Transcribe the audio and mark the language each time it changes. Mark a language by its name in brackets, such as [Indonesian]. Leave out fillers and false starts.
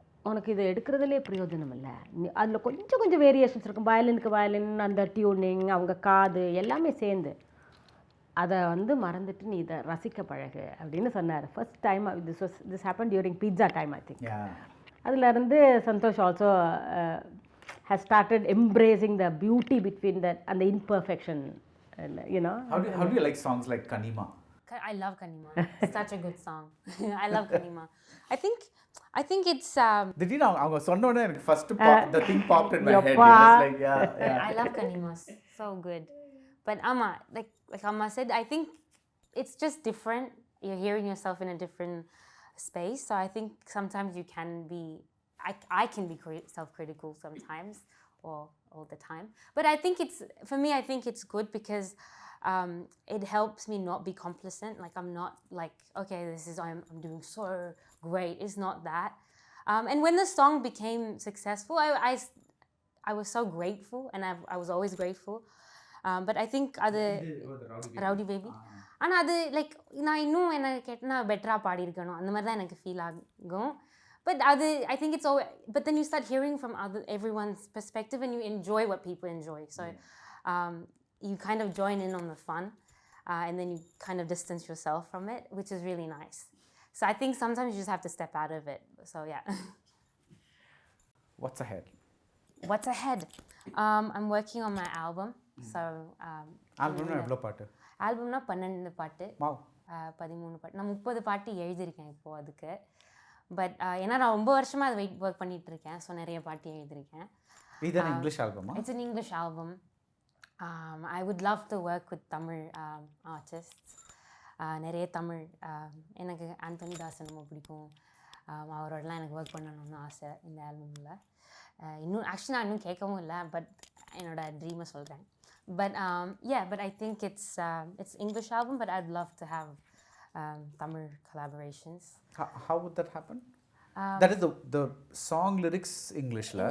[Tamil] உனக்கு இதை எடுக்கிறதுலே பிரயோஜனம் இல்லை, அதில் கொஞ்சம் கொஞ்சம் வேரியேஷன்ஸ் இருக்கும், வயலினுக்கு வயலின், அந்த டியூனிங், அவங்க காது எல்லாமே சேர்ந்து, அதை வந்து மறந்துட்டு நீ இதை ரசிக்க பழகு அப்படின்னு சொன்னார். [English] First time this happen during pizza time I think. [Tamil] அதுலேருந்து [English] Santhosh also has started embracing the beauty between that and the imperfection, and How do you like songs like Kanima? I love Kanima. It's such a good song. I love Kanima. I think it's [Tamil] திடீர்னு அவங்க சொன்ன உடனே எனக்கு [English] first the thing popped in my head. It was like yeah. I love Kanima. So good. But Amma, like Amma said, I think it's just different. You're hearing yourself in a different space. So I think sometimes you can be I can be self-critical sometimes, or all the time. But I think for me, I think it's good because it helps me not be complacent. Like I'm not like, okay, I'm doing so great. It's not that. And when the song became successful, I was so grateful, and I was always grateful. But I think Rowdy Baby. [Tamil] ஆனால் அது like நான் இன்னும் என்ன கேட்டேன்னா பெட்டராக பாடியிருக்கணும் அந்த மாதிரி தான் எனக்கு ஃபீல் ஆகும். [English] But I think it's all. But then you start hearing from everyone's perspective, and you enjoy what people enjoy. So you kind of join in on the fun, and then you kind of distance yourself from it, which is really nice. So I think sometimes you just have to step out of it. So yeah. What's ahead? What's ahead? I'm working on my album. So [Tamil] ஆல்பம்னா எவ்வளோ பாட்டு? ஆல்பம்னா 12 பாட்டு. Wow. 13 பாட்டு. நான் 30 பாட்டு எழுதியிருக்கேன் இப்போது அதுக்கு. But ஏன்னா நான் ரொம்ப வருஷமாக அதை ஒர்க் பண்ணிகிட்டு இருக்கேன். ஸோ நிறைய பாட்டு எழுதியிருக்கேன். இது English ஆல்பமா? [English] It's an English album. I would love to work with Tamil artists. [Tamil] நிறைய தமிழ் எனக்கு ஆண்டனி தாசன் ரொம்ப பிடிக்கும். அவரோடலாம் எனக்கு ஒர்க் பண்ணணும்னு ஆசை இந்த ஆல்பமில். இன்னும் ஆக்சுவலி நான் இன்னும் கேட்கவும் இல்லை, பட் என்னோட ட்ரீமை சொல்கிறேன். [English] But but I think it's English album, but I'd love to have Tamil collaborations. How would that happen? That is the song lyrics English la?